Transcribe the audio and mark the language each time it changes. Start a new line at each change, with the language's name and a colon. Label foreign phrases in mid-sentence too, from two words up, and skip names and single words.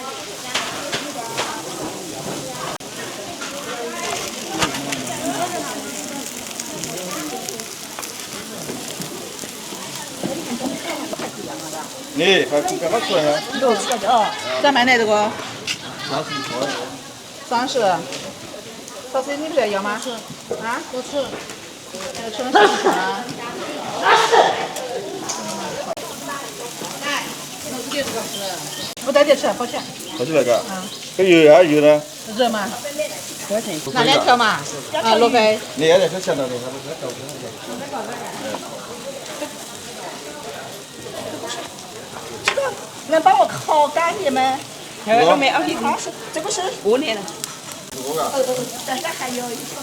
Vietnamese: Nè, phải chụp cái mắt rồi hả? Được,
Chinese: 再买哪这个？30。小C，你不是要吗？啊？我吃。吃了啥啊？不带点吃，抱歉。好吃那个？
Vietnamese: cái dừa hả? Dừa nè.
Chinese: 热吗？拿两条嘛？啊，罗非。你也得去想到你，能帮我烤干一点吗？这没2斤，这不是5年了。但是还有